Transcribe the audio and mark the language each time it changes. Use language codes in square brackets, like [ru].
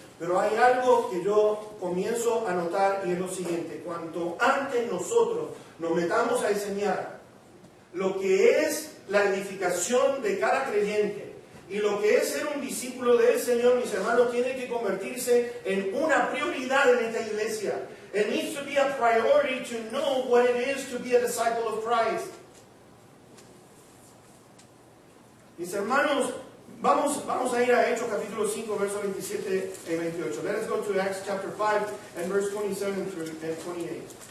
[es] Pero hay algo que yo comienzo a notar y es lo siguiente. Cuanto antes nosotros nos metamos a enseñar lo que es la edificación de cada creyente y lo que es ser un discípulo del Señor, mis hermanos, tiene que convertirse en una prioridad en esta iglesia. [en] It needs to be a priority to know what it is to be a disciple of Christ. [es] Mis hermanos, vamos a ir a Hechos capítulo 5, versos 27 y 28. [en] Let us go to Acts chapter 5 and verse 27 through 28.